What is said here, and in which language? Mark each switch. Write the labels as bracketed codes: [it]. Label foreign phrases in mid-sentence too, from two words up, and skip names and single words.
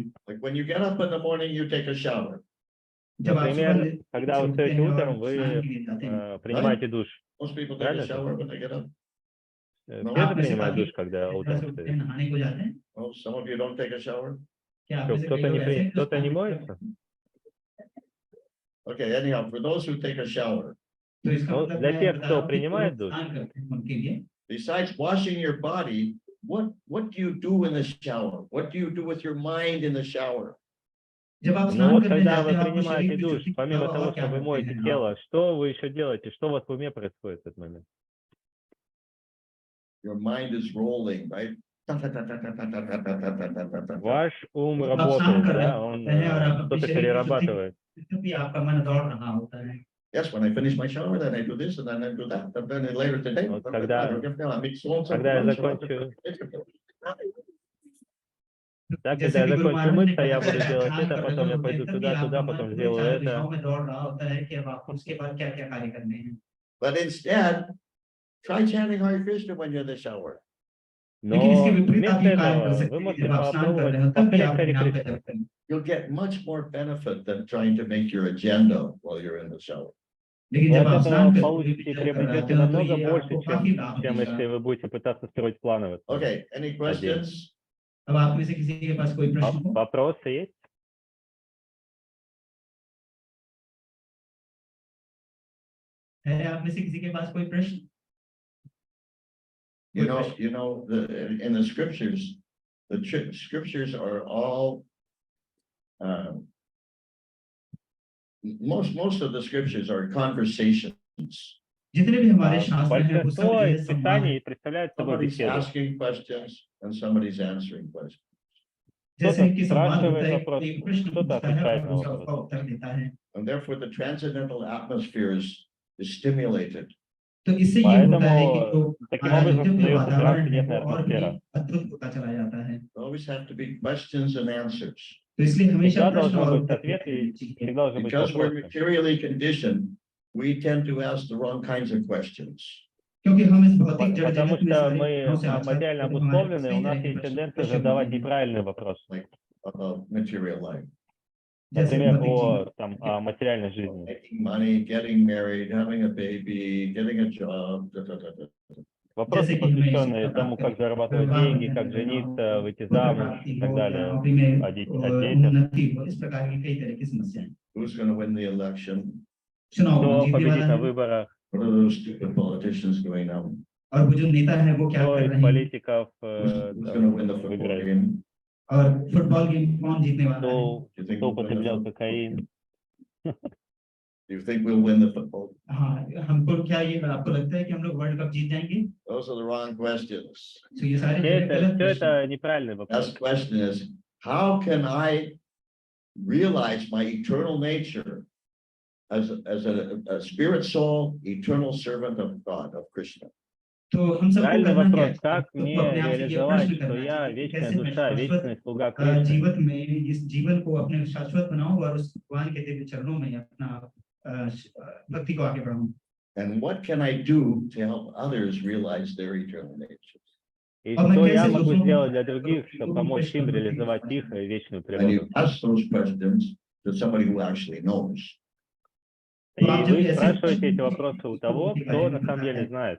[ru] Например, когда вы встаете утром, вы принимаете душ. Правильно? Все же принимают душ, когда утром встают. Кто-то не моется? [en] Okay, anyhow, for those who take a shower, [ru] для тех, кто принимает душ, [en] besides washing your body, what do you do in the shower? What do you do with your mind in the shower? [ru] Но вот когда вы принимаете душ, помимо того, что вы моете тело, что вы еще делаете? Что у вас в уме происходит в этот момент? [en] Your mind is rolling, right? [ru] Ваш ум работает, да? Он что-то перерабатывает. [en] Yes, when I finish my shower, then I do this, and then I do that, and then later today. [ru] Вот когда я закончу Да, [hi] जैसे [ru] когда я [hi] कि गुरु [ru] закончу [hi] महाराज ने [ru] мыться, [hi] कहा [ru] я [hi] था, [ru] буду делать [hi] ध्यान [ru] это, [hi] का [ru] потом [hi] प्रथम [ru] я [hi] रूप [ru] пойду [hi] में तभी आप [ru] туда, потом [hi] मन [ru] сделаю [hi] पूरे 4 [ru] это. [hi] दिशाओं में दौड़ रहा होता है कि अब आपको उसके बाद क्या-क्या कार्य करने हैं। [en] But instead, try chanting Hare Krishna when you're in the shower. [hi] लेकिन इसके [ru] Но [hi] विपरीत आप [ru] вместо [hi] ये कार्य कर [ru] этого вы [hi] सकते हैं कि [ru] можете [hi] जब आप स्नान कर [ru] попробовать [hi] रहे हो तब भी [ru] повторять [hi] आप [ru] Хари [hi] नाम का [ru] Кришна. [hi] जप करें। [en] You'll get much more benefit than trying to make your agenda while you're in the shower. [hi] लेकिन [ru] Вы [hi] जब [ru] от [hi] आप [ru] этого [hi] स्नान करके [ru] получите и [hi] जप कर रहे होते [ru] приобретете [hi] हो तो [ru] намного [hi] ये [ru] больше, [hi] आपको काफी लाभ [ru] чем [hi] देगा। [ru] если вы будете пытаться строить планы в этот [en] Okay, any [ru] день. [en] questions? [hi] अब आप में से किसी के पास कोई प्रश्न हो? [ru] Вопросы есть? [hi] है आप में से किसी के पास कोई प्रश्न? [en] You know, in the scriptures, scriptures are all, most of the scriptures are conversations. [hi] जितने भी हमारे शास्त्र हैं वो सब [ru] Большинство [hi] जो है [ru] из [hi] संवाद है। [ru] Писаний представляют собой [en] Somebody's [ru] беседу. [en] asking questions and somebody's answering questions. [hi] जैसे [ru] Кто-то [hi] कि संवाद होता [ru] спрашивает [hi] है, [ru] вопрос, [hi] एक प्रश्न [ru] кто-то [hi] पूछता है [ru] отвечает [hi] और [ru] на [hi] दूसरा [ru] вопрос. [hi] उसका उत्तर देता है। [en] And therefore the transcendental atmosphere is stimulated. [hi] तो इससे ये होता है कि जो [ru] Поэтому таким образом [hi] दिव्य [ru] создается [hi] वातावरण है वो [ru] трансцендентная [hi] और भी [ru] атмосфера. [hi] अद्भुत होता चला जाता है। [en] There always have to be questions and answers. [hi] तो इसलिए हमेशा [ru] Всегда [hi] प्रश्न [ru] должен [hi] और [ru] быть [hi] उत्तर [ru] ответ [hi] देते [ru] и [hi] रहने चाहिए। [ru] всегда должны быть [en] Because we're [ru] вопросы. [en] materially conditioned, we tend to ask the wrong kinds of questions. [hi] क्योंकि हम इस भौतिक जड़ [ru] Потому [hi] जगत में [ru] что [hi] सारे [ru] мы [hi] विचारों से आच्छादित [ru] материально [hi] हैं, तो हमारे पास [ru] обусловлены, [hi] कई [ru] у [hi] तरह [ru] нас [hi] के [ru] есть [hi] प्रश्न [ru] тенденция [hi] होते [ru] задавать [hi] हैं। [ru] неправильные вопросы. [en] Like about material life. [hi] जैसे [ru] Например, [hi] भौतिक जीवन, [ru] о материальной жизни. [en] Making money, getting married, having a baby, getting a job. [ru] Вопросы, [hi] जैसे कि हमें [ru] посвященные [hi] शिक्षा [ru] тому, [hi] प्राप्त [ru] как [hi] करें, [ru] зарабатывать [hi] विवाह [ru] деньги, [hi] बंधन [ru] как [hi] में रहना हो, [ru] жениться, выйти [hi] पुत्र [ru] замуж [hi] प्राप्ति [ru] и [hi] हो [ru] так [hi] या [ru] далее, [hi] नौकरी में [ru] о детях. [hi] उन्नति हो, इस प्रकार की कई तरह की समस्याएं। [en] Who's going to win the election? [hi] चुनाव कौन [ru] Кто [hi] जीतने [ru] победит [hi] वाला [ru] на [hi] है [ru] выборах, [en] What are those stupid politicians doing now? [hi] और वो जो नेता है वो क्या [ru] кто [hi] कर [ru] из [hi] रहे हैं [ru] политиков [en] Who's going to win the football [ru] выиграет, [en] game? [hi] और [en] football game [hi] कौन जीतने वाला है। [en] Do you think [ru] кто [en] we'll win the [ru] употреблял [en] football [ru] кокаин. [en] game? Do you think we'll win the football? [hi] हाँ, हमको क्या ये आपको लगता है कि हम लोग वर्ल्ड कप जीत जाएंगे? [en] Those are the wrong questions. [hi] तो ये सारे जो है गलत [ru] Все [hi] प्रश्न। [ru] это неправильный [en] The [ru] вопрос. [en] best question is, how can I realize my eternal nature as a spirit soul, eternal servant of God, of Krishna? [hi] तो हम सबको [ru] Правильный [hi] करना क्या [ru] вопрос, [hi] है? [ru] как [hi] तो [ru] мне [hi] अपने आप से ये [ru] реализовать, [hi] प्रश्न [ru] что [hi] करना [ru] я [hi] चाहिए कि [ru] вечная [hi] कैसे मैं [ru] душа, [hi] शाश्वत [ru] вечный слуга Кришны. [hi] जीवन में इस जीवन को अपने शाश्वत बनाऊं और उस भगवान के दिव्य चरणों में अपना भक्ति को आगे बढ़ाऊं। [en] And what can I do to help others realize their eternal nature? [ru] И [hi] और मैं [ru] что я [hi] कैसे [ru] могу [hi] दूसरों को [ru] сделать для [hi] करूं [ru] других, [hi] कि [ru] чтобы [hi] वो भी [ru] помочь [hi] कृष्ण [ru] им [hi] भक्ति को [ru] реализовать [hi] समझ [ru] их вечную [en] And you [ru] природу. [en] ask those questions to somebody who actually knows. [ru] И [hi] तो आप जब [ru] вы [hi] ऐसे [ru] спрашиваете эти [hi] प्रश्न [ru] вопросы у того, кто на самом деле знает.